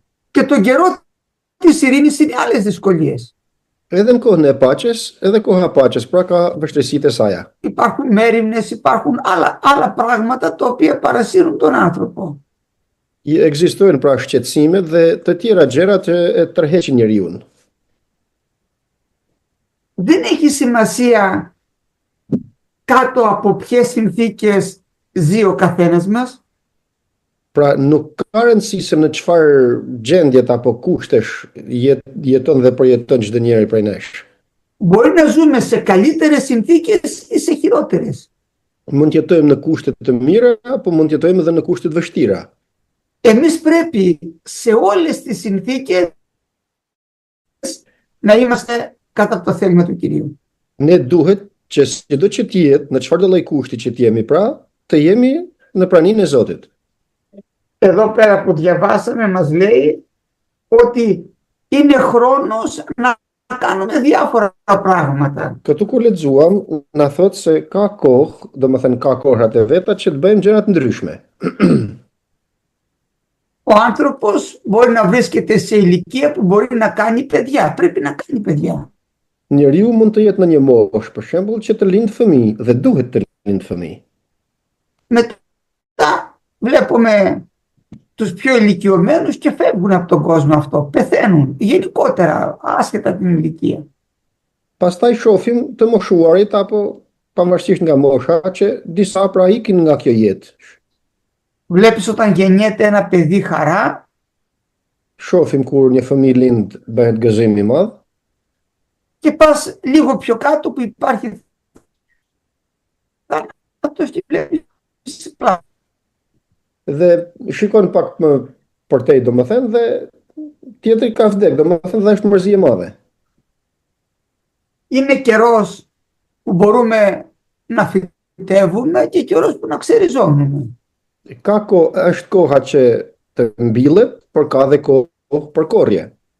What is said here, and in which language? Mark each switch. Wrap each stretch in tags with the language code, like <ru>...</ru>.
<el>Και τον καιρό της ειρήνης είναι άλλες δυσκολίες.</el> <sq>Edhe në kohën e paqes, edhe koha e paqes, pra ka vështirësitë e saj.</sq> <el>Υπάρχουν μέριμνες, υπάρχουν άλλα πράγματα τα οποία παρασύρουν τον άνθρωπο.</el> <sq>Ekzistojnë pra shqetësime dhe të tjera gjëra që e tërheqin njeriu.</sq> <el>Δεν έχει σημασία κάτω από ποιες συνθήκες ζει ο καθένας μας.</el> <sq>Pra nuk ka rëndësi se në çfarë gjendjet apo kushtesh jeton dhe përjeton çdo njeri prej nesh.</sq> <el>Μπορεί να ζούμε σε καλύτερες συνθήκες ή σε χειρότερες.</el> <sq>Mund të jetojmë në kushte të mira apo mund të jetojmë edhe në kushte të vështira.</sq> <el>Εμείς πρέπει σε όλες τις συνθήκες να είμαστε κάτω από το θέλημα του Κυρίου.</el> <sq>Ne duhet që çdo që të jetë, në çfarëdo lloj kushti që të jemi pra, të jemi në praninë e Zotit.</sq> <el>Εδώ πέρα που διαβάσαμε μας λέει ότι είναι χρόνος να κάνουμε διάφορα πράγματα.</el> <sq>Këtu kur lexuam, na thot se ka kohë, domethënë ka kohrat e veta që të bëjmë gjëra të ndryshme.</sq> <el>Ο άνθρωπος μπορεί να βρίσκεται σε ηλικία που μπορεί να κάνει παιδιά. Πρέπει να κάνει παιδιά.</el> <sq>Njeriu mund të jetë në një moshë, për shembull, që të lindë fëmijë dhe duhet të lindë fëmijë.</sq> <el>Μετά βλέπουμε τους πιο ηλικιωμένους και φεύγουν από τον κόσμο αυτό. Πεθαίνουν γενικότερα, άσχετα την ηλικία.</el> <sq>Pastaj shohim të moshuarit apo pavarësisht nga mosha që disa pra ikin nga kjo jetë.</sq> <el>Βλέπεις όταν γεννιέται ένα παιδί χαρά.</el> <sq>Shohim kur një fëmijë lind bëhet gëzim i madh.</sq> <el>Και πας λίγο πιο κάτω που υπάρχει θάνατος και βλέπεις πλάκα.</el> <sq>dhe shikon pak më përtej, domethënë, dhe tjetri ka vdek, domethënë, dhe është mërzi e madhe.</sq> <el>Είναι καιρός που μπορούμε να φυτεύουμε και καιρός που να ξεριζώνουμε.</el> <sq>Është koha që të mbillet, por ka dhe kohë për korrje.</sq>